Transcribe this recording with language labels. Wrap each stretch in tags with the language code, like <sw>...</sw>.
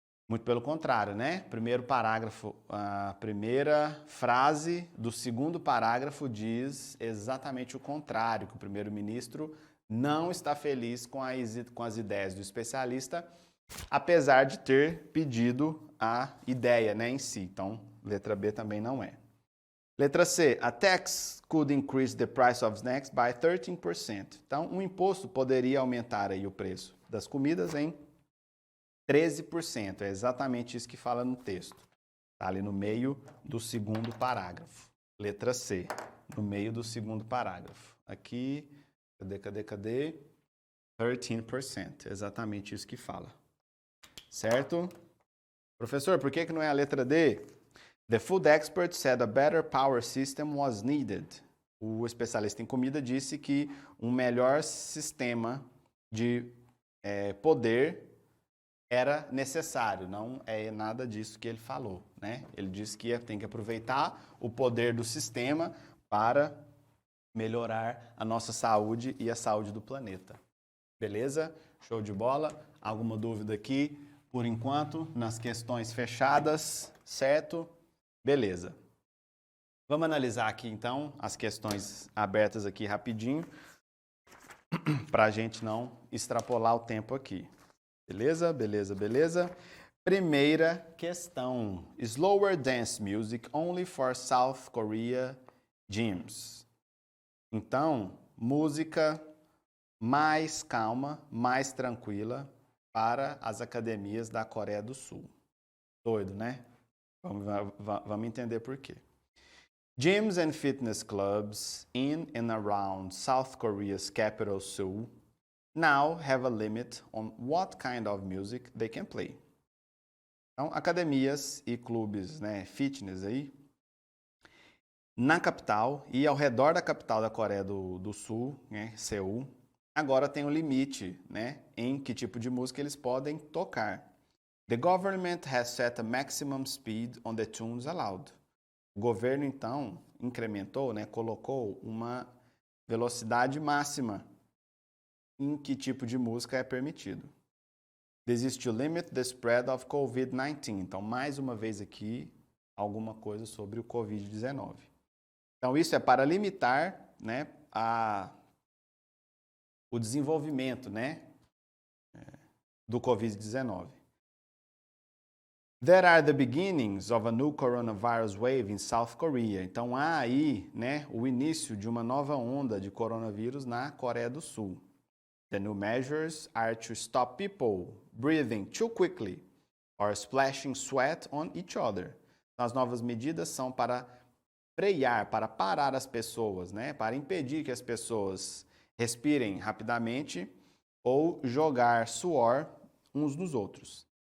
<pt>Muito pelo contrário, né? Primeiro parágrafo, a primeira frase do segundo parágrafo diz exatamente o contrário, que o primeiro-ministro não está feliz com as ideias do especialista, apesar de ter pedido a ideia, né, em si. Então, letra B também não é. Letra C.</pt> <en>A tax could increase the price of snacks by 13%.</en> <pt>Então, um imposto poderia aumentar aí o preço das comidas em 13%. É exatamente isso que fala no texto. Está ali no meio do segundo parágrafo. Letra C. No meio do segundo parágrafo. Aqui, cadê? 13%. É exatamente isso que fala. Certo? Professor, por que não é a letra D?</pt> <en>The food expert said a better power system was needed.</en> <pt>O especialista em comida disse que um melhor sistema de poder era necessário. Não é nada disso que ele falou, né? Ele disse que tem que aproveitar o poder do sistema para melhorar a nossa saúde e a saúde do planeta. Beleza? Show de bola? Alguma dúvida aqui? Por enquanto, nas questões fechadas, certo? Beleza. Vamos analisar aqui, então, as questões abertas aqui rapidinho, para a gente não extrapolar o tempo aqui. Beleza? Beleza? Primeira questão.</pt> <en>Slower dance music only for South Korea gyms.</en> <pt>Então, música mais calma, mais tranquila para as academias da Coreia do Sul. Doido, né? Vamos entender por quê.</pt> <en>Gyms and fitness clubs in and around South Korea's capital, Seoul, now have a limit on what kind of music they can play.</en> <pt>Então, academias e clubes, né, fitness aí, na capital e ao redor da capital da Coreia do Sul, né, Seul, agora tem um limite, né, em que tipo de música eles podem tocar.</pt> <en>The government has set a maximum speed on the tunes allowed.</en> <pt>O governo, então, incrementou, né, colocou uma velocidade máxima em que tipo de música é permitido.</pt> <en>This is to limit the spread of COVID-19.</en> <pt>Então, mais uma vez aqui, alguma coisa sobre o COVID-19. Então, isso é para limitar, né, o desenvolvimento, né, do COVID-19.</pt> <en>There are the beginnings of a new coronavirus wave in South Korea.</en> <pt>Então, há aí, né, o início de uma nova onda de coronavírus na Coreia do Sul.</pt> <en>The new measures are to stop people breathing too quickly or splashing sweat on each other.</en> <pt>As novas medidas são para frear, para parar as pessoas, né? Para impedir que as pessoas respirem rapidamente ou jogar suor uns nos outros.</pt>